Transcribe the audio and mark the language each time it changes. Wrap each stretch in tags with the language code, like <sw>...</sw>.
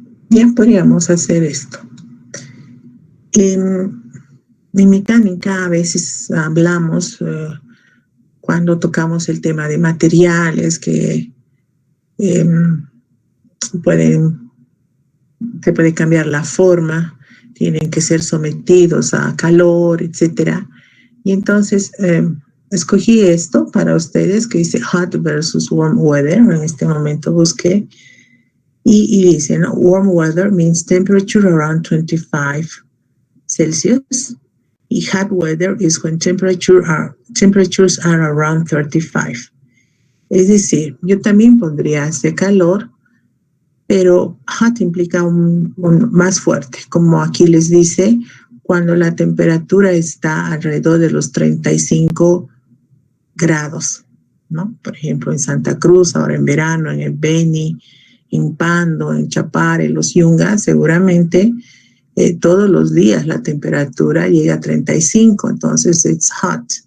<es>Ya podríamos hacer esto. En mecánica a veces hablamos cuando tocamos el tema de materiales que se puede cambiar la forma, tienen que ser sometidos a calor, etcétera. Y entonces escogí esto para ustedes que dice</es> <en>hot versus warm weather.</en> <es>En este momento busqué y dice, ¿no?</es> <en>Warm weather means temperature around 25 Celsius. Y hot weather is when temperatures are around 35.</en> <es>Es decir, yo también pondría hace calor, pero hot implica un más fuerte, como aquí les dice, cuando la temperatura está alrededor de los 35 grados, ¿no? Por ejemplo, en Santa Cruz, ahora en verano, en el Beni, en Pando, en Chapare, los Yungas, seguramente todos los días la temperatura llega a 35, entonces</es> <en>it's hot.</en>